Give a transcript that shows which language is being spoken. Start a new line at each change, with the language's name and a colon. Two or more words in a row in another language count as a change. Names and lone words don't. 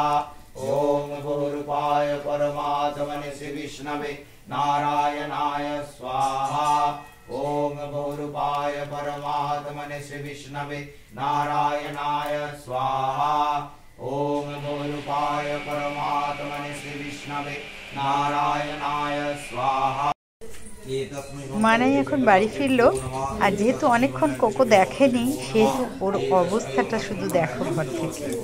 Sanskrit: ओम बहुरूपाय परमात्मने श्री विष्णवे नारायणाय स्वाहा। ओम बहुरूपाय परमात्मने श्री विष्णवे नारायणाय स्वाहा। ओम बहुरूपाय परमात्मने श्री विष्णवे नारायणाय स्वाहा।
Bangla: মানাই এখন বাড়ি ফিরলো। আর যেহেতু অনেকক্ষণ কোকো দেখেনি, সেহেতু ওর অবস্থাটা শুধু দেখো ঘর থেকে।